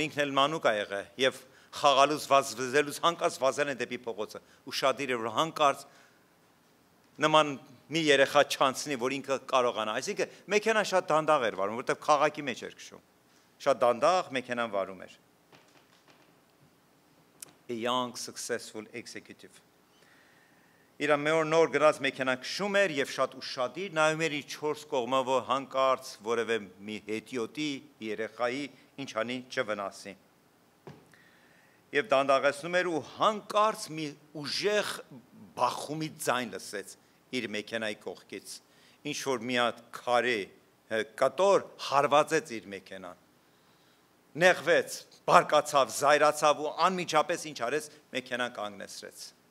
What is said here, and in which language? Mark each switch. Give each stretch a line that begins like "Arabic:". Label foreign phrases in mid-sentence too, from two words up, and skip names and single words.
Armenian: ինքն էլ մանուկ է եղել եւ խաղալուց վազվզելուց հանկարծ վազել են դեպի փողոցը։ Ուշադիր էր, որ հանկարծ նման մի երեխա չանցնի, որ ինքը կարողանա։ Այսինքն մեքենան շատ դանդաղ էր վարում, որտեղ քաղաքի մեջ էր քշում։ Շատ դանդաղ մեքենան վարում էր։
English: A young successful executive.
Armenian: Իր նոր գնաց մեքենան քշում էր եւ շատ ուշադիր նայում էր իր 4 կողմով հանկարծ որևէ մի հետիոտի երեխայի ինչ անի չվնասի։ Եվ դանդաղեցնում էր ու հանկարծ մի ուժեղ բախումի ձայն լսեց իր մեքենայի կողքից։ Ինչ որ մի հատ քարե կտոր հարվածեց իր մեքենան։ Նեղվեց, բարկացավ, զայրացավ ու անմիջապես ինչ արեց, մեքենան կանգնեցրեց։